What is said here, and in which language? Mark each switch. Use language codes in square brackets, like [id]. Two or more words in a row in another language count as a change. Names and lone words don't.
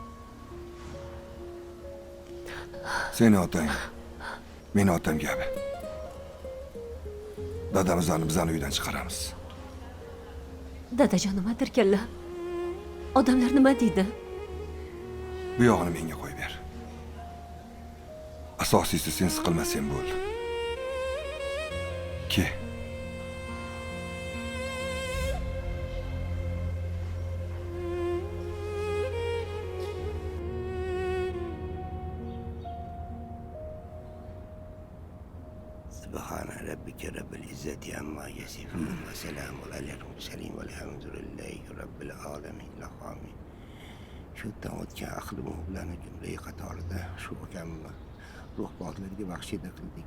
[uz] Seni otang, meni otam kabi. Dadamizni bizani uydan chiqaramiz. Dadajon nima derkanlar? Odamlar nima deydi? Bu yog'ini menga qo'yib ber. Asosiysi sen siqilmasang bo'ldi. Ke. [ar] سبحان ربك رب العزة عما يصفون وسلام على المرسلين والحمد لله رب العالمين آمين. [uz] Shu o'tgan aqlimiz bilan jumla qatorida shu kammi ruh poklarga baxshida qildik.